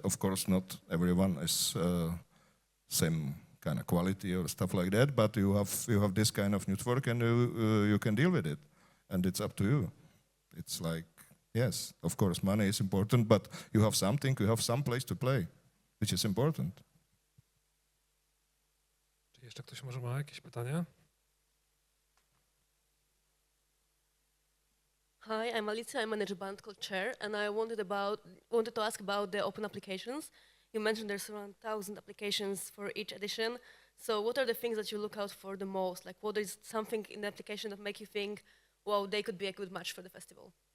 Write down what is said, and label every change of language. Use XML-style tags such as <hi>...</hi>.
<en>Of course, not everyone is same kind of quality or stuff like that, but you have this kind of network and you can deal with it, and it's up to you. It's like, yes, of course, money is important, but you have something, you have some place to play, which is important.</en> <pl>Czy jeszcze ktoś może ma jakieś pytania?</pl> <en>Hi, I'm Alicia. I manage a band called Chair, and I wanted to ask about the open applications. You mentioned there's around 1,000 applications for each edition. So what are the things that you look out for the most? Like, what is something in the application that make you think, wow, they could be a good match for the festival?</en>